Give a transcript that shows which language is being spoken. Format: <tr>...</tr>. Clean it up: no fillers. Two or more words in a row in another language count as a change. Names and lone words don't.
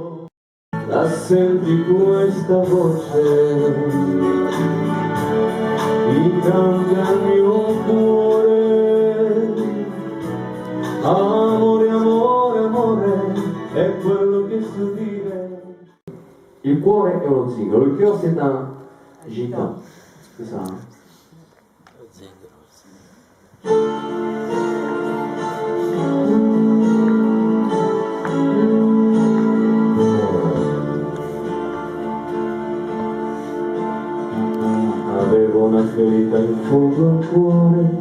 <it>La senti questa voce, mi cambia il mio cuore, amore, amore, amore, è quello che so dire. Il cuore è uno zingaro,</it> <fr>il cœur c'est un gitan, c'est ça.</fr> <it>Avevo una ferita in fondo al cuore,</it>